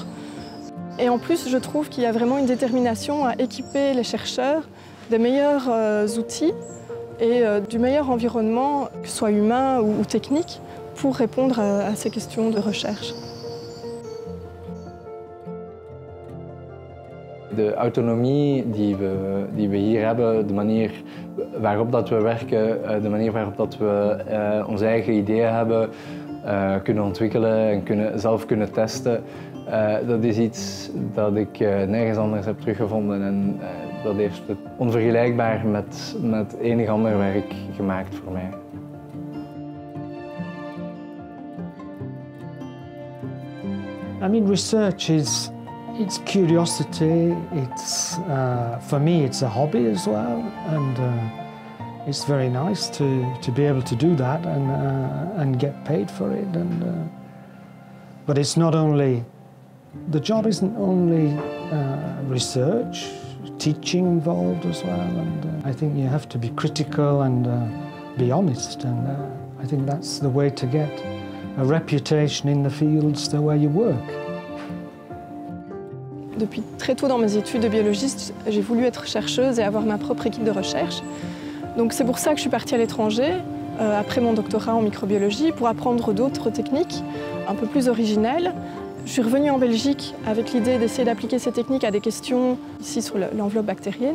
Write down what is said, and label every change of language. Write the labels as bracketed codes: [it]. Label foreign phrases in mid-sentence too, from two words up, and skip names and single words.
[fr] Et en plus, je trouve qu'il y a vraiment une détermination à équiper les chercheurs des meilleurs outils et du meilleur environnement, que ce soit humain ou technique, pour répondre à ces questions de recherche. [nl] De autonomie die we hier hebben, de manier waarop dat we werken, de manier waarop dat we onze eigen ideeën hebben kunnen ontwikkelen en zelf kunnen testen, dat is iets dat ik nergens anders heb teruggevonden en dat heeft het onvergelijkbaar met enig ander werk gemaakt voor mij. [en] I mean, research is it's curiosity. It's for me, it's a hobby as well, and it's very nice to be able to do that and get paid for it. But it's not only the job isn't only research, teaching involved as well, and I think you have to be critical and be honest, and I think that's the way to get a reputation in the fields where you work. [fr] Depuis très tôt dans mes études de biologiste, j'ai voulu être chercheuse et avoir ma propre équipe de recherche. Donc c'est pour ça que je suis partie à l'étranger, après mon doctorat en microbiologie, pour apprendre d'autres techniques un peu plus originelles. Je suis revenue en Belgique avec l'idée d'essayer d'appliquer ces techniques à des questions ici sur l'enveloppe bactérienne.